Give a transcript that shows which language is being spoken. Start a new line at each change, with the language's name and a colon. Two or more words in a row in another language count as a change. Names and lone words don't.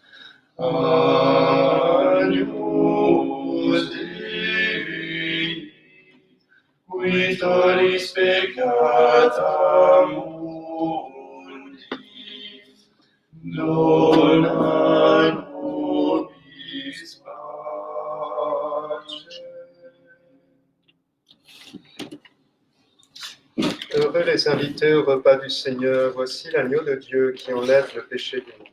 Latin: Agnus Dei, qui tollis peccata mundi, dona nobis pace.
French: Heureux les invités au repas du Seigneur, voici l'agneau de Dieu qui enlève le péché du monde.